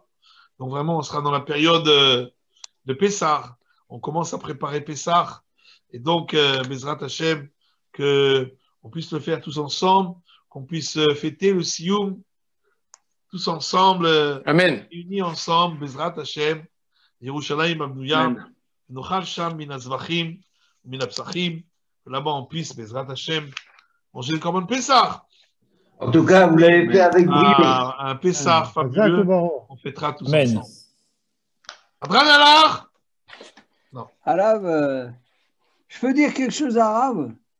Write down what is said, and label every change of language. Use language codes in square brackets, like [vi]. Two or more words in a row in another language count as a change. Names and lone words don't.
[fr] Donc vraiment, on sera dans la période de Pessah. On commence à préparer Pessah. Et donc, [he] בעזרת השם, [fr] qu'on puisse le faire tous ensemble, qu'on puisse fêter le Sioum tous ensemble, Amen. Unis ensemble, [he] בעזרת השם, ירושלים הבנויה, נאכל שם מן הזבחים, מן הפסחים, [fr] que là-bas on puisse, [he] בעזרת השם, [fr] manger le Korban Pessah. En tout cas, vous l'avez fait avec brio. Un Pessah fabuleux, on fêtera tous ensemble. Adran Allah. Non. Arabe, je peux dire quelque chose arabe?